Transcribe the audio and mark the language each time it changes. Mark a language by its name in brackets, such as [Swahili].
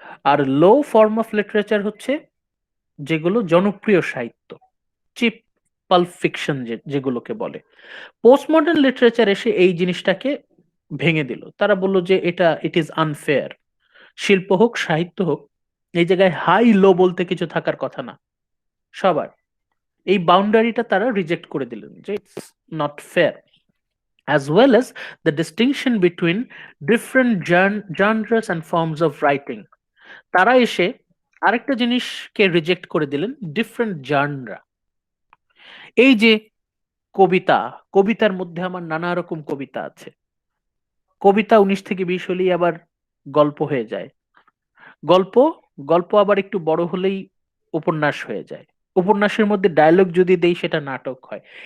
[Bangla] আর low form of literature হচ্ছে যেগুলো জনপ্রিয় সাহিত্য, চিপ পাল্প ফিকশন যেগুলোকে বলে। পোস্ট মডার্ন লিটারেচার এসে এই জিনিসটাকে ভেঙে দিল। তারা বলল যে এটা [English] it is unfair, [Bangla] শিল্প হোক সাহিত্য হোক, এই জায়গায় হাই লো বলতে কিছু থাকার কথা না সবার। এই বাউন্ডারিটা তারা রিজেক্ট করে দিলেন যে [English] It's not fair, as well as the distinction between different genres and forms of writing. [Bangla] তারা এসে আরেকটা জিনিসকে রিজেক্ট করে দিলেন, ডিফারেন্ট জানরা। এই যে কবিতা, কবিতার মধ্যে আমার নানা রকম কবিতা আছে, কবিতা 19 থেকে 20 হলেই আবার গল্প হয়ে যায়, গল্প, গল্প আবার একটু বড় হলেই উপন্যাস হয়ে যায়, উপন্যাসের মধ্যে ডায়লগ যদি দেই সেটা নাটক হয়।